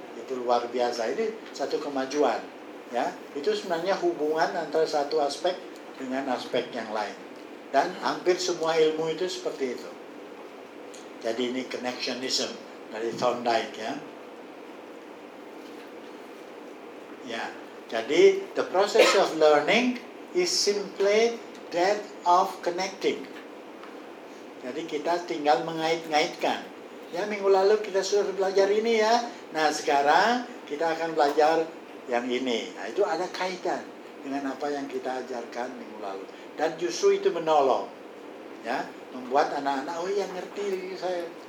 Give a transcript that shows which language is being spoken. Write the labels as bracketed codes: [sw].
[id] Itu luar biasa, ini satu kemajuan ya. Itu sebenarnya hubungan antara satu aspek dengan aspek yang lain. Dan hampir semua ilmu itu seperti itu. Jadi ini connectionism dari Thorndike ya. Ya, jadi [en] the process of learning is simply that of connecting. [id] Jadi kita tinggal mengait-ngaitkan. Ya, minggu lalu kita sudah belajar ini ya. Nah, sekarang kita akan belajar yang ini. Nah, itu ada kaitan dengan apa yang kita ajarkan minggu lalu. Dan justru itu menolong. Ya, membuat anak-anak, oh iya ngerti saya.